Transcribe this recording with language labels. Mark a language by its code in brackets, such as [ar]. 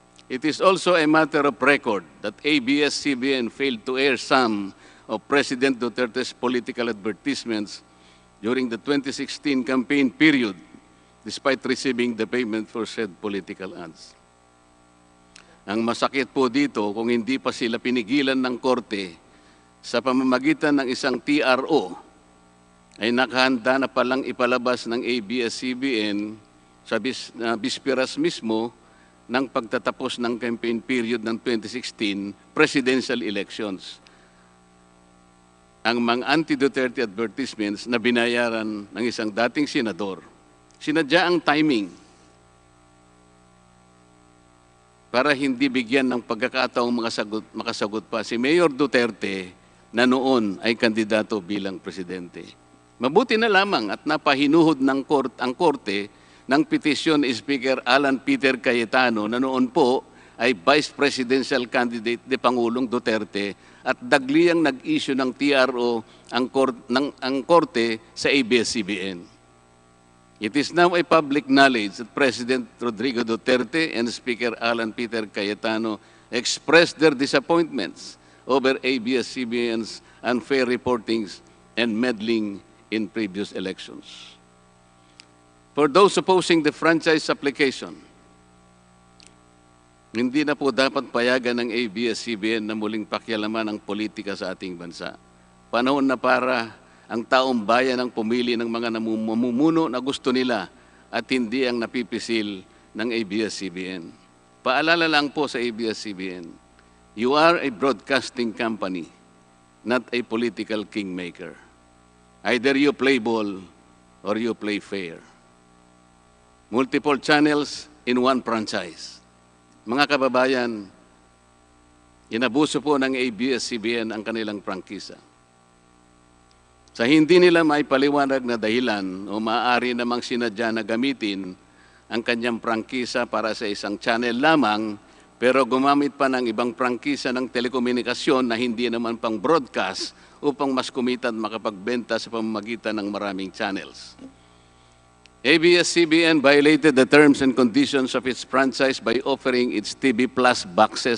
[en] It is also a matter of record that ABS-CBN failed to air some of President Duterte's political advertisements during the 2016 campaign period, despite receiving the payment for said political ads. [tl] Ang masakit po dito, kung hindi pa sila pinigilan ng korte sa pamamagitan ng isang TRO, ay nakahanda na palang ipalabas ng ABS-CBN sa bisperas mismo ng pagtatapos ng campaign period ng 2016 presidential elections. Ang mga anti-Duterte advertisements na binayaran ng isang dating senador, sinadya ang timing para hindi bigyan ng pagkakataong makasagot pa si Mayor Duterte na noon ay kandidato bilang presidente. Mabuti na lamang at napahinuhod ng ang korte ng petisyon ni Speaker Alan Peter Cayetano na noon po ay Vice Presidential Candidate ni Pangulong Duterte at dagliang nag-issue ng TRO ang korte sa ABS-CBN. [en] It is now a public knowledge that President Rodrigo Duterte and Speaker Alan Peter Cayetano expressed their disappointments over ABS-CBN's unfair reportings and meddling in previous elections. For those opposing the franchise application, [tl] hindi na po dapat payagan ng ABS-CBN na muling pakialaman ang politika sa ating bansa. Panahon na para ang taong bayan ang pumili ng mga namumuno na gusto nila at hindi ang napipisil ng ABS-CBN. Paalala lang po sa [en] ABS-CBN, you are a broadcasting company, not a political kingmaker. Either you play ball or you play fair. Multiple channels in one franchise. [tl] Mga kababayan, inabuso po ng ABS-CBN ang kanilang prangkisa. Sa hindi nila maipaliwanag na dahilan o maaari namang sinadya na gamitin ang kanyang prangkisa para sa isang channel lamang, pero gumamit pa ng ibang prangkisa ng telekomunikasyon na hindi naman pang broadcast upang mas kumita at makapagbenta sa pamamagitan ng maraming channels. [en] ABS-CBN violated the terms and conditions of its franchise by offering its TV Plus boxes